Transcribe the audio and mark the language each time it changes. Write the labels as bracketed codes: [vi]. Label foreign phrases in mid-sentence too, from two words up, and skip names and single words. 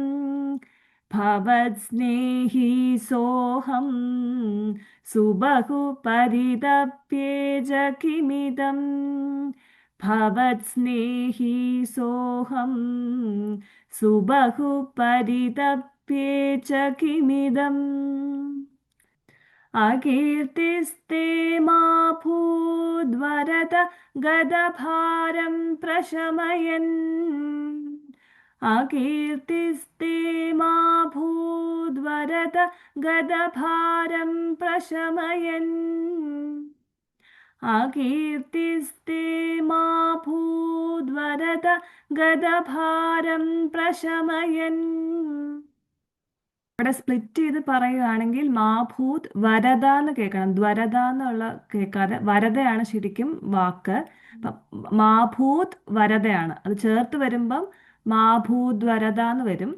[sa] ഭവത്സ്നേഹി സോഹം സുബഹു പരിതപ്യേജ കിമിദം ഭവത്സ്നേഹി സോഹം സുബഹു പരിതപ്യേജ കിമിദം അകീർത്തിസ്തേ മാ ഭൂദ്വരദ ഗദഭാരം പ്രശമയൻ अकीर्तिस्ते मा भूद्वरद गदभारं प्रशमयन् अकीर्तिस्ते मा भूद्वरद गदभाരം പ്രശമയൻ. [ml] അവിടെ സ്പ്ലിറ്റ് ചെയ്ത് പറയുകയാണെങ്കിൽ [sa] മാഭൂത് വരദ [ml] എന്ന് കേൾക്കണം, ദ്വരദ എന്നുള്ള കേൾക്കാതെ വരദയാണ് ശരിക്കും വാക്ക്. അപ്പം മാഭൂത് വരദയാണ്, അത് ചേർത്ത് വരുമ്പം [sa] മാഭൂത് വരദ [ml] എന്ന് വരും.